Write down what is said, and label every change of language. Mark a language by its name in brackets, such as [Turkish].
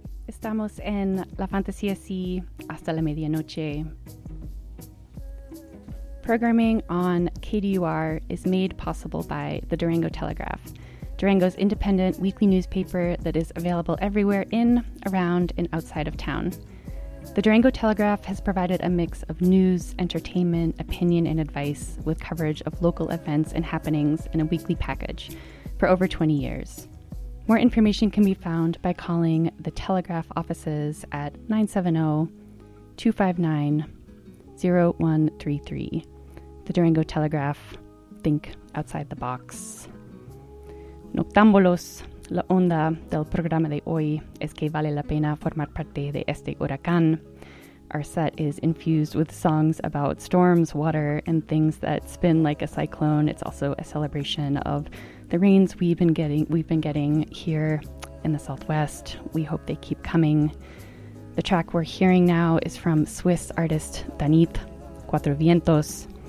[Spanish] Estamos en La Fantasía Sí hasta la medianoche. [English] Programming on KDUR is made possible by the Durango Telegraph, Durango's independent weekly newspaper that is available everywhere in, around, and outside of town. The Durango Telegraph has provided a mix of news, entertainment, opinion, and advice with coverage of local events and happenings in a weekly package for over 20 years. More information can be found by calling the Telegraph offices at 970-259-0133. The Durango Telegraph, think outside the box. [Spanish] Noctámbulos, la onda del programa de hoy es que vale la pena formar parte de este huracán. [English] Our set is infused with songs about storms, water, and things that spin like a cyclone. It's also a celebration of the rains we've been getting here in the Southwest. We hope they keep coming. The track we're hearing now is from Swiss artist Danit, Cuatro Vientos.